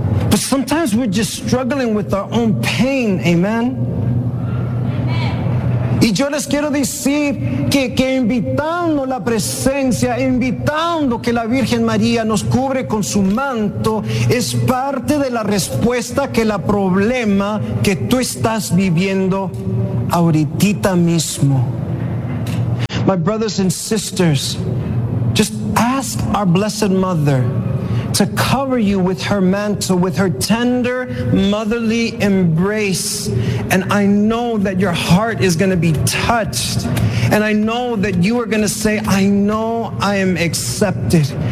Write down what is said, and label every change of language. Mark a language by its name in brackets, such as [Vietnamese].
[English] But sometimes we're just struggling with our own pain. Amen. Y [Spanish] yo les quiero decir que invitando la presencia, invitando que la Virgen María nos cubre con su manto, es parte de la respuesta que el problema que tú estás viviendo ahorita mismo. [English] My brothers and sisters, just ask our Blessed Mother to cover you with her mantle, with her tender motherly embrace. And I know that your heart is going to be touched. And I know that you are going to say, I know I am accepted.